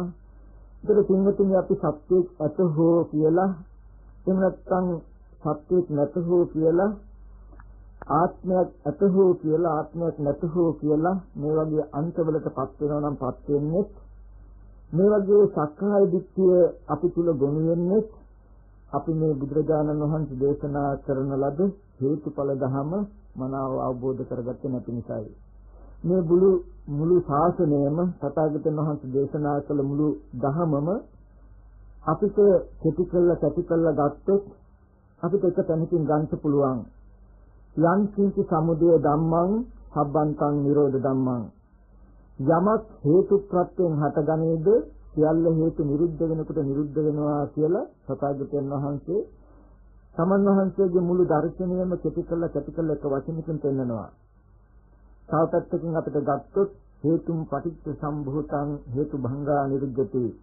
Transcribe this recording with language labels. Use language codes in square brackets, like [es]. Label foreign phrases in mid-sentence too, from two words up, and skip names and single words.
[si] ඒතර කින්වතුනි අපි සත්‍යයක් ඇත හෝ කියලා එහෙම නැත්නම් සත්‍යයක් නැත හෝ කියලා ආත්මයක් ඇත හෝ කියලා ආත්මයක් නැත හෝ කියලා මේ වගේ අන්තවලට පත් වෙනවා නම් පත් වෙන්නේ මේ වගේ සක්කාය දිට්ඨිය අපි තුල ගොනු වෙන්නේ අපි මේ බුදුරජාණන් වහන්සේ දේශනා කරන ලද හේතුඵල ධම මනාව අවබෝධ කරගත්තේ නැති නිසායි. මේ මුළු ශාසනයම තථාගතයන් වහන්සේ දේශනා කළ මුළු ධමම අපිට කෙටි කළා ගත්තොත් අපිට එක තැනකින් ගන්න පුළුවන්. [pi] යම් කිසි සමුදය ධම්මං සබ්බන්තං නිරෝධ ධම්මං. [si] යමක් හේතු ප්‍රත්‍යයෙන් හටගනේද සියල්ල හේතු නිරුද්ධ වෙනකොට නිරුද්ධ වෙනවා කියලා තථාගතයන් වහන්සේ සමන් වහන්සේගේ මුළු දර්ශනයම කෙටි කළා එක වචනකින් පෙන්නනවා. තව පැත්තකින් අපිට ගත්තොත් [pi] හේතුම් පටිච්ච සම්භූතං හේතු භංගා නිරුද්ධති.